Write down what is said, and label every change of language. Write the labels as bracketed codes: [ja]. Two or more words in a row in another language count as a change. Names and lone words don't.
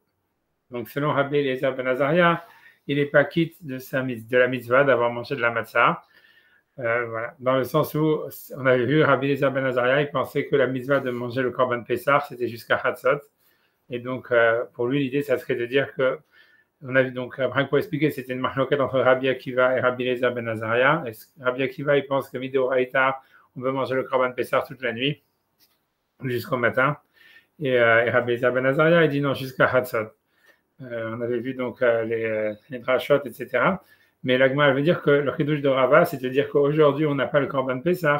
[fr] Donc, selon Rabbi Eliezer ben Azaria, il n'est pas quitte de la mitzvah d'avoir mangé de la matzah. Voilà. Dans le sens où, on avait vu Rabbi Eliezer ben Azaria, il pensait que la mitzvah de manger le [he] קרבן פסח, [fr] c'était jusqu'à Chatzot. Et donc, pour lui, l'idée, ça serait de dire que, on a vu donc, après, pour expliquer, c'était une marloquette entre Rabbi Akiva et Rabbi Eliezer ben Azaria. Rabbi Akiva, il pense que Midoraïta, on peut manger le [he] קרבן פסח [fr] toute la nuit, jusqu'au matin. Et Rabbi Eliezer ben Azaria, il dit non, jusqu'à Chatzot. On avait vu donc les drachot, etc. Mais l'agma veut dire que le chidouche de Rava, c'est de dire qu'aujourd'hui, on n'a pas le [he] קרבן פסח.